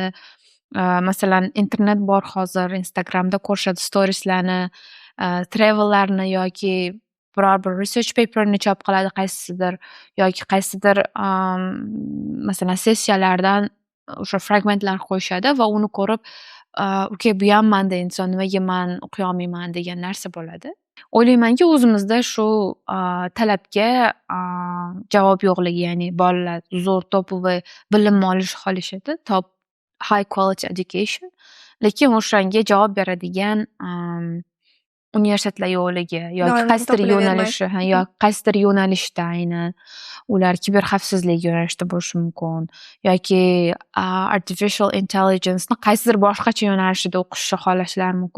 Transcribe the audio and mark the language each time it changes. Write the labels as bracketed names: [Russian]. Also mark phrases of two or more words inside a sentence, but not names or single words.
[Uzbek] Masalan, internet bor hozir, Instagramda ko'rishadi storieslarni, travellarni yoki biror bir [English] research paperni [Uzbek] chop qiladi qaysidir yoki qaysidir masalan sessiyalardan o'sha fragmentlar qo'yishadi va uni ko'rib okey, bu ham manda inson, nimaga men o'qiy olmayman degan narsa bo'ladi. O'ylaymanki, o'zimizda shu talabga javob yo'qligi, ya'ni bolalar zo'r topovoy bilim olishni xohlashadi, [English] top high quality education, [Uzbek] lekin o'shanga javob beradigan universitetlar yo'qligi yoki qaysidir yo'nalishda aynan ular kiberxavfsizlik yo'nalishida bo'lishi mumkin yoki [English] artificial intelligence'ni [Uzbek] qaysidir boshqacha yo'nalishida o'qishni xohlashlari mumkin.